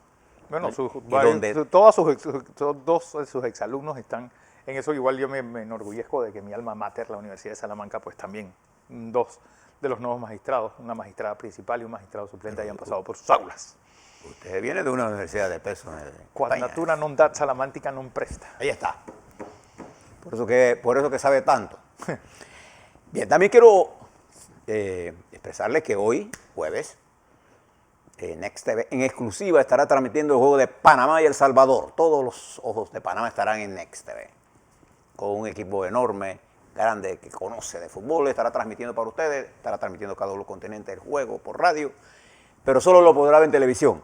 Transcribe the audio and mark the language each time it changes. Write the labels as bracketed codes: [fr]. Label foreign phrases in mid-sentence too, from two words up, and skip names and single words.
[es] Bueno, todos sus exalumnos están en eso. Igual yo me enorgullezco de que mi alma mater, la Universidad de Salamanca, pues también 2 de los nuevos magistrados, una magistrada principal y un magistrado suplente, hayan pasado por sus aulas. Usted viene de una universidad de peso. [la] Quod natura non dat, salamantica non presta. [es] Ahí está. Por eso que sabe tanto. Bien, también quiero expresarles que hoy, jueves, Next TV en exclusiva estará transmitiendo el juego de Panamá y El Salvador. Todos los ojos de Panamá estarán en Next TV. Con un equipo enorme, grande, que conoce de fútbol, estará transmitiendo para ustedes, estará transmitiendo KW Continente el juego por radio, pero solo lo podrá ver en televisión.